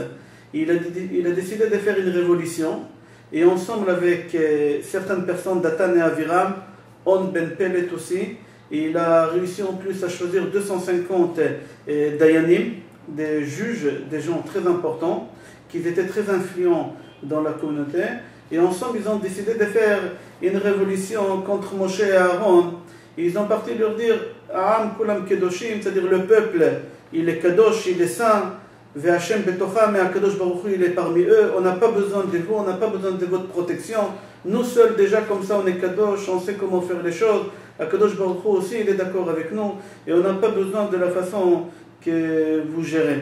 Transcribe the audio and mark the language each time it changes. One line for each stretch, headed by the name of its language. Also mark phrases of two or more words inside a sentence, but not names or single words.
French: Il a décidé de faire une révolution et ensemble avec certaines personnes, Datan et Aviram, On Ben Pelet aussi, il a réussi en plus à choisir 250 dayanim, des juges, des gens très importants, qui étaient très influents dans la communauté. Et ensemble, ils ont décidé de faire une révolution contre Moshe et Aaron. Ils ont parti leur dire
Hebrew: העם כולם קדושים,
French: c'est-à-dire le peuple, il est kadosh, il est saint,
Hebrew: וה' בתוכם, et Akadosh Baruch Hu,
French: il est parmi eux. On n'a pas besoin de vous, on n'a pas besoin de votre protection. Nous seuls, déjà comme ça, on est kadosh, on sait comment faire les choses. Akadosh Baruch Hu aussi, il est d'accord avec nous. Et on n'a pas besoin de la façon que vous gérez.